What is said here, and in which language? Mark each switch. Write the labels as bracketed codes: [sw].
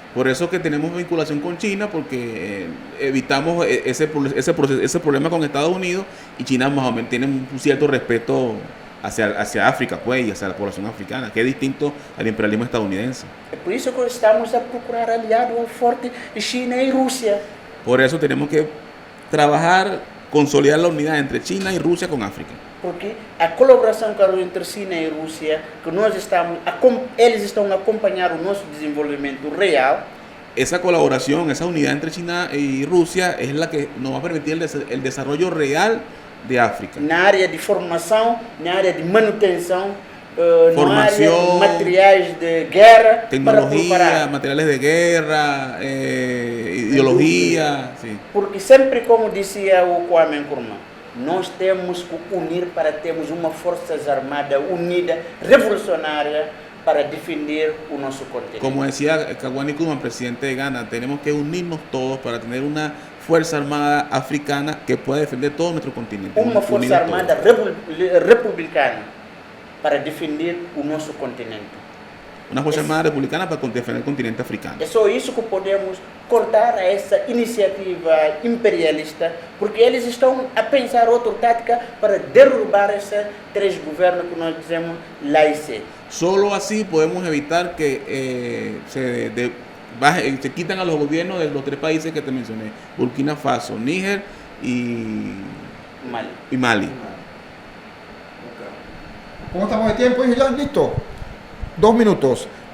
[es] Por eso que tenemos vinculación con China, porque evitamos ese problema con Estados Unidos, y China más o menos tiene un cierto respeto hacia África, pues, y hacia la población africana, que es distinto al imperialismo estadounidense. [pt] É por isso que estamos a procurar aliados fortes de China e Rússia. [es] Por eso tenemos que trabajar, consolidar la unidad entre China y Rusia con África. [pt] Porque a colaboração entre China e Rússia, que eles estão a acompanhar o nosso desenvolvimento real. [es] Esa colaboración, esa unidad entre China y Rusia es la que nos va a permitir el desarrollo real de África. [pt] Na área de formação, na área de manutenção, na área [es] Formación, [pt] de materiais de guerra, [es] tecnología, materiales de guerra, ideología. Sí. [pt] Porque sempre, como dizia o Kwame Nkrumah, nós temos que unir para termos uma forças armada unida, revolucionária, para defender o nosso continente. [es] Como decía Kwame Nkrumah, presidente de Ghana, tenemos que unirnos todos para tener una fuerza armada africana que pueda defender todo nuestro continente. [pt] Uma força armada republicana para defender o nosso continente. [es] Una fuerza armada republicana para defender el continente africano. [pt] É só isso que podemos cortar essa iniciativa imperialista, porque eles estão a pensar outra tática para derrubar esses 3 governos que nós dizemos laicos. [es] Solo así podemos evitar que se quitan a los gobiernos de los 3 países que te mencioné: Burkina Faso, Níger y Mali. ¿Cómo estamos de tiempo? ¿Ya listo? 2 minutos.